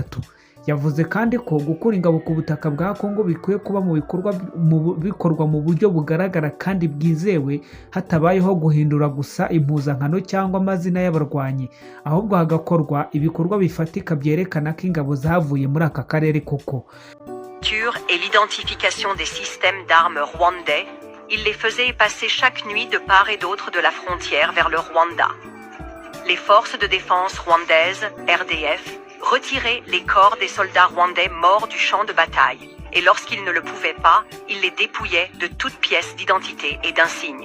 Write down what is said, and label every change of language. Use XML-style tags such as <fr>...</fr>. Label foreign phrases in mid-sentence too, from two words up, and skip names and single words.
<rw>Yavuze kandi ko gukura ingabo ku butaka bwa Kongo bikwiye kuba bikorwa mu buryo bugaragara kandi bwizewe, hatabayeho guhindura gusa impuzankano cyangwa amazina y'abarwanyi, ahubwo hagakorwa ibikorwa bifatika byerekana ko ingabo zavuye muri aka karere koko.</rw> <fr>Et l'identification des systèmes d'armes rwandais, il les faisait passer chaque nuit de part et d'autre de la frontière vers le Rwanda. Les forces de défense rwandaises, RDF, retiraient les corps des soldats rwandais morts du champ de bataille, et lorsqu'ils ne le pouvaient pas, ils les dépouillaient de toute pièce d'identité et d'insigne.</fr>